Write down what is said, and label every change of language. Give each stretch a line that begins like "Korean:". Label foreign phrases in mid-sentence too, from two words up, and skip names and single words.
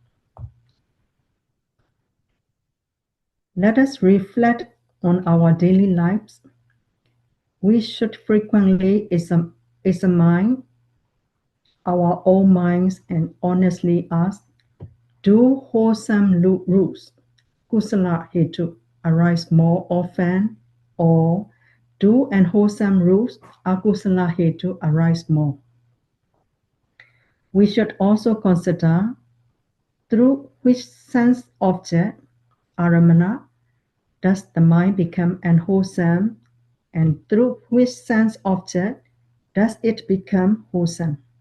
English: Let us reflect on our daily lives. We should frequently examine our own minds and honestly ask, do wholesome rules,
Pali: kusala hetu,
English: arise more often, or do unwholesome rules,
Pali: akusala hetu,
English: arise more? We should also consider through which sense object, Ārammaṇa, does the mind become unwholesome, and through which sense object does it become wholesome?